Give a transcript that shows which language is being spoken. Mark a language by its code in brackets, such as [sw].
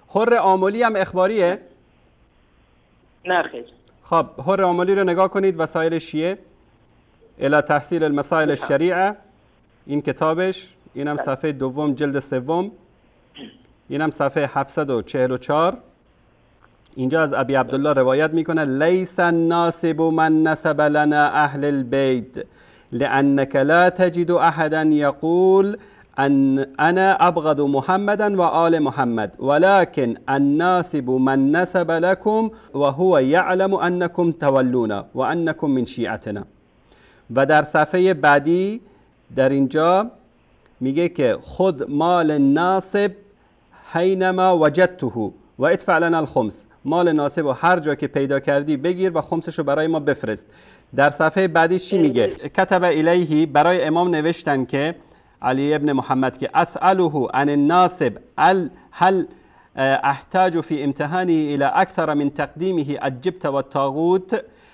[fa] حر آملی هم اخباریه؟ نه خیر. خب حر آملی رو نگاه کنید، وسایل شیعه الی تحصیل المسائل الشریعه، این کتابش، اینم صفحه دوم جلد سوم، اینم صفحه 744. اینجا از ابی عبدالله روایت میکنه [ar] لیس الناصب من نسب لنا اهل البيت لانك لا تجد احدا يقول ان انا ابغض محمدا و آل محمد ولكن الناصب من نسب لكم وهو يعلم انكم تولون وانكم من شيعتنا. [fa] و در صفحه بعدی در اینجا میگه که [ar] خود مال ناصب حینما وجدته و ادفع لنا الخمس. [fa] مال ناصب و هر جا که پیدا کردی بگیر و خمسش رو برای ما بفرست. در صفحه بعدی چی میگه؟ [ar] کتب الیهی، [fa] برای امام نوشتن که [ar] علی ابن محمد که اسأله عن الناصب هل احتاج فی امتحانه الى اکثر من تقدیمه الجبت و الطاغوت.